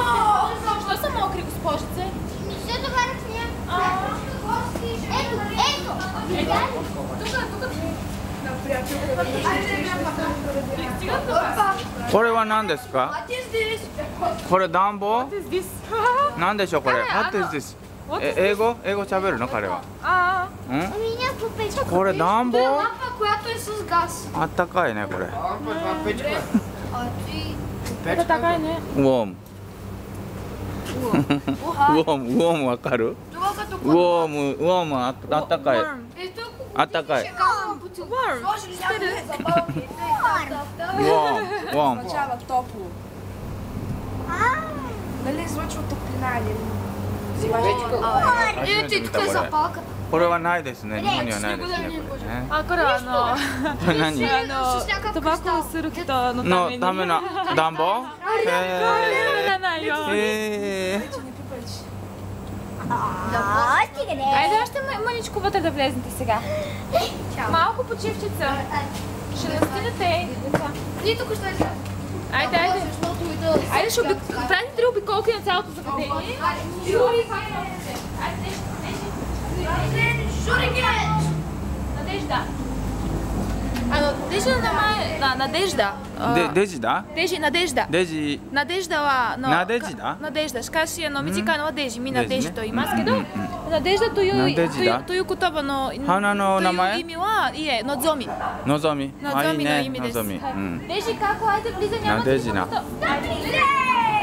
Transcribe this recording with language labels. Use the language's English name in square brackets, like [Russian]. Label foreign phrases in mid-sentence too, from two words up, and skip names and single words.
[Bulgarian] Що са мокри, госпожице? Все това не снимам. Ето. Тук. [Japanese] これは何ですか？これ暖房？なんでしょうこれ？ [English] What is this？ [Japanese] 英語喋るの彼は？うん？これ暖房？ [Bulgarian] която е с газ. [Japanese] あったかいねこれ。 [Russian] Это такая не. [Japanese] ウォーム。ウォームわかる？ウォームあったかい。あったかい。Warm. [Bulgarian] Означава топло. Нали излъчва топлина или запалка. [Japanese] これはないですね。日本にはないですね。これね。これ何？タバコをする人のために。の暖房？ [Bulgarian] Айде още мъничко вътре да влезнете сега. Малко почивчица. Ще настинете. Ние тук ще е. Айде. Айде ще правите 3 обиколки на цялото заведение. Надежда. Надежда на Надежда. Надежда? [Japanese] Надежда はНадежда。しかし短いのはデジ、みんなデジと言いますけど、Надеждаという言葉の花の名前？意味はいえ、のぞみ。のぞみの意味です。デジkako ajde blizanje.